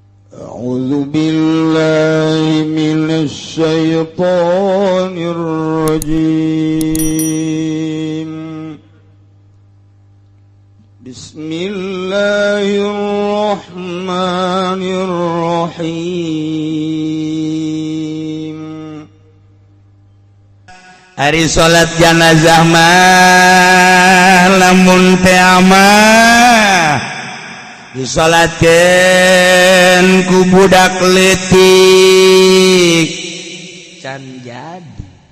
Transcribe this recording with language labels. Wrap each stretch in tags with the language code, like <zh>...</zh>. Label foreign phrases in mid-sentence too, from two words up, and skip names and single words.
<ar>أعوذ بالله من الشيطان الرجيم بسم الله الرحمن الرحيم</ar> <su>Ari salat janazah mah lamun teu amah disolatkeun ku budak leutik can jadi</su>